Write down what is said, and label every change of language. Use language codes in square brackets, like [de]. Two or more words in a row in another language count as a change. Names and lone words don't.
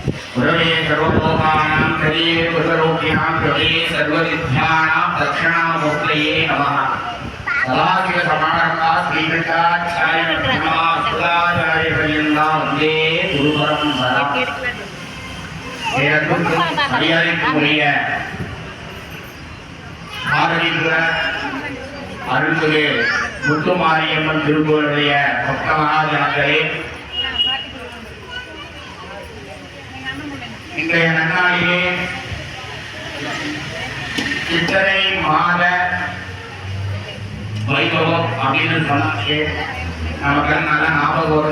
[sa] गुरवे सर्वलोकानां हरिये सर्वलोकिनां हरिये सर्वविद्यानां दक्षिणामूर्तये नमः। सदाशिवसमारम्भाः श्रीकण्ठाचार्यपर्यन्तां वन्दे गुरुपरम्पराम्। [ta] மரியாதைக்குரிய பாரதிபுர அருள்மிகு முத்துமாரியம்மன் திருக்கோயிலுடைய பக்த மகாஜனங்களே, இன்றைய நன்னாளிலே சித்திரை மாத வைபவம் அப்படின்னு சொன்னாலே நமக்கு நல்ல ஞாபகம் வரும்.